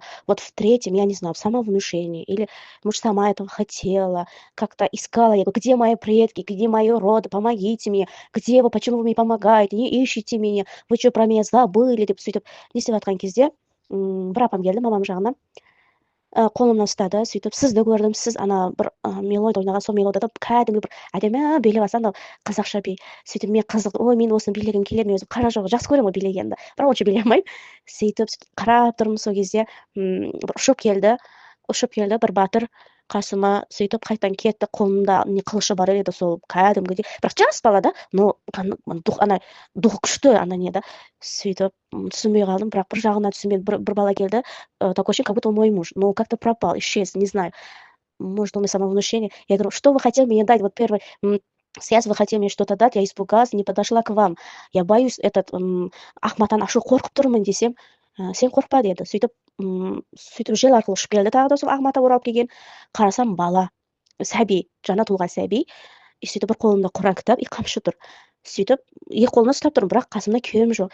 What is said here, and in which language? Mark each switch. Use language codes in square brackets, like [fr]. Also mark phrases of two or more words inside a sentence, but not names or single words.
[ru] Вот в третьем, я не знаю, самовнушение, или, может, сама этого хотела, как-то искала, я говорю, где мои предки, где мои роды, помогите мне, где вы, почему вы мне помогаете, не ищите меня, вы что, про меня забыли, [kk] деп сөйтіп не істеп жатқан кезде бір апам келді мамам жағынан, қолымнан ұстады, сөйтіп сізді көрдім, сіз ана бір мелодия ойнаған, сол мелодияда кәдімгі бір әдемі билеп жатсаң да қазақша би. Сөйтіп мен қызық, ой, мен осыны билегім келеді, өзім қара жоқ, жақсы көремін ғой билегенді, бірақ онша билей алмаймын. Сөйтіп қарап тұрмын, сол кезде бір ұшып келді бір батыр қасыма, сөйтіп қайтадан кетті, қолында не қылышы бар еді, сол кәдімгідей, бірақ жас бала да, [ru] но духы [kk] күшті, ана не да. Сөйтіп түсінбей қалдым, бірақ бір жағына түсінбедім, бір бала келді, [ru] такой ощущение, как будто он мой муж, но как-то пропал, исчез, не знаю, может, у меня самовнушение. Я говорю, что вы хотели мне дать? Вот первый сеанс, вы хотели мне что-то дать, я испугалась, не подошла к вам, я боюсь этот [kk] ақматан ашу, қорқып тұрмын десем, сен қорықпа деді. Сөйтіп жел арқылы ұшып келді, тағы да сол ақмата оралып келген. Қарасам бала, сәби, жаңа туған сәби. Сөйтіп бір қолында Құран кітап, қамшы тұр. Сөйтіп екі қолына ұстап тұрмын, бірақ қасымда күйеуім жоқ.